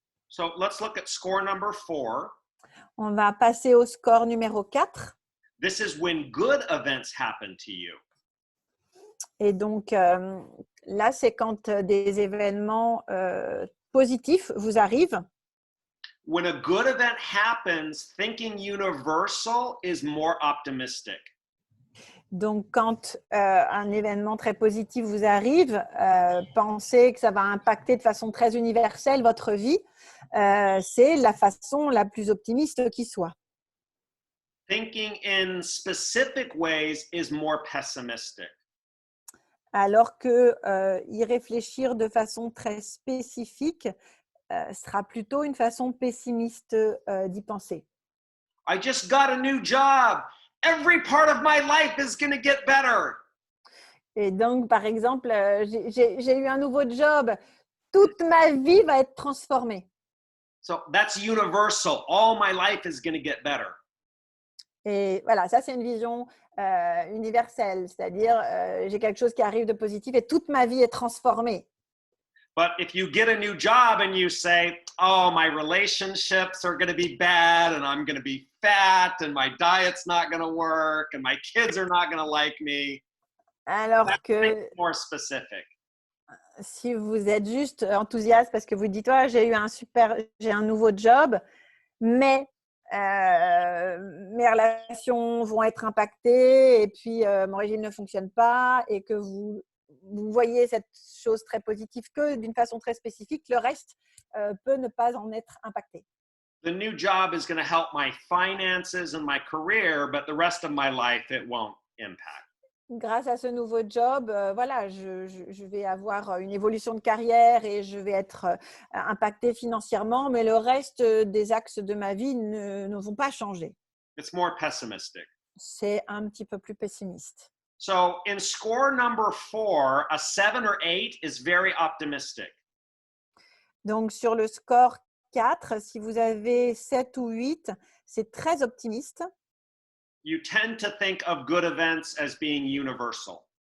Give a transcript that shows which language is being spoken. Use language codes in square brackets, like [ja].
[en] So let's look at score number 4. [fr] On va passer au score numéro 4. [en] This is when good events happen to you. [fr] Et donc, là, c'est quand des événements positifs vous arrivent. [en] When a good event happens, thinking universal is more optimistic. [fr] Donc, quand un événement très positif vous arrive, pensez que ça va impacter de façon très universelle votre vie. C'est la façon la plus optimiste qui soit. [en] Thinking in specific ways is more pessimistic. [fr] Alors que y réfléchir de façon très spécifique sera plutôt une façon pessimiste d'y penser. [en] I just got a new job. Every part of my life is going to get better. [fr] Et donc, par exemple, j'ai eu un nouveau job. Toute ma vie va être transformée. [en] So that's universal. All my life is going to get better. [fr] Et voilà, ça, c'est une vision universelle. C'est-à-dire, j'ai quelque chose qui arrive de positif et toute ma vie est transformée. [en] But if you get a new job and you say, oh, my relationships are going to be bad and I'm going to be fat and my diet's not going to work and my kids are not going to like me, [fr] Alors [en] that's [fr] que [en] more specific. [fr] si vous êtes juste enthousiaste parce que vous dites, ouais, j'ai un nouveau job, mais mes relations vont être impactées et puis mon régime ne fonctionne pas et que vous voyez cette chose très positive que d'une façon très spécifique, le reste peut ne pas en être impacté. [en] The new job is going to help my finances and my career, but the rest of my life, it won't impact. [fr] Grâce à ce nouveau job, voilà, je vais avoir une évolution de carrière et je vais être impactée financièrement, mais le reste des axes de ma vie ne vont pas changer. [en] It's more pessimistic. [fr] C'est un petit peu plus pessimiste. [en] So in score number 4, a 7 or 8 is very optimistic. [fr] Donc, sur le score 4, si vous avez 7 ou 8, c'est très optimiste. [en] You tend to think of good events as being universal.